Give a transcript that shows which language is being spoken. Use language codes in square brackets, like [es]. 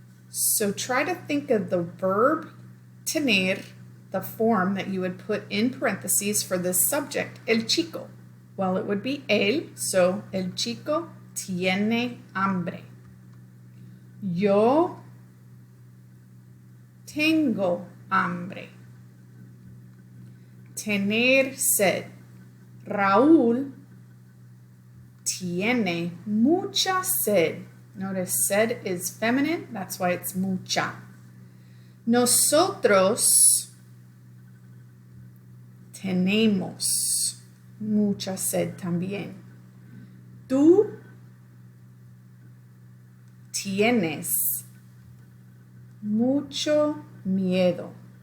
[en] So try to think of the verb tener, the form that you would put in parentheses for this subject, [es] el chico. [en] Well, it would be él, so [es] el chico tiene hambre. Yo tengo hambre. Tener sed. Raúl tiene mucha sed. [en] Notice sed is feminine, that's why it's mucha. [es] Nosotros tenemos mucha sed también. Tú tienes mucho miedo.